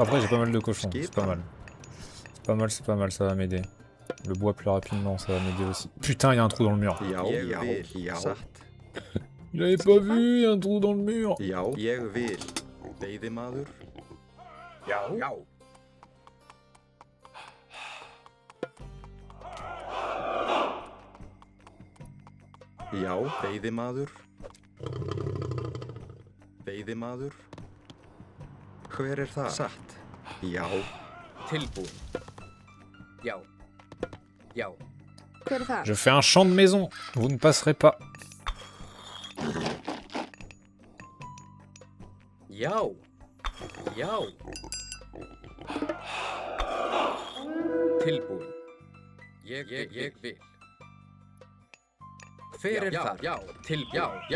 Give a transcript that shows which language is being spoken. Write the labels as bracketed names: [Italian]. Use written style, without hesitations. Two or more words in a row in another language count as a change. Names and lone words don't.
[French] Après, j'ai pas mal de cochons, c'est pas mal. C'est pas mal, ça va m'aider. Le bois plus rapidement, ça va m'aider aussi. Putain, il y a un trou dans le mur. [Icelandic] Já. Já. Já. Satt. [French] Il avait pas vu, il y a un trou dans le mur. [Icelandic] Já. Ég vil. Veiðimaður. Já. Já. Já. Veiðimaður. Veiðimaður. Hver það? Satt. Já. Tilbúin. Já. Já. Hver þar? [French] Je fais un champ de maison, vous ne passerez pas. [Icelandic] Já. Já. Tilbúin. Ég vil. Hver þar? Já. Já. Já.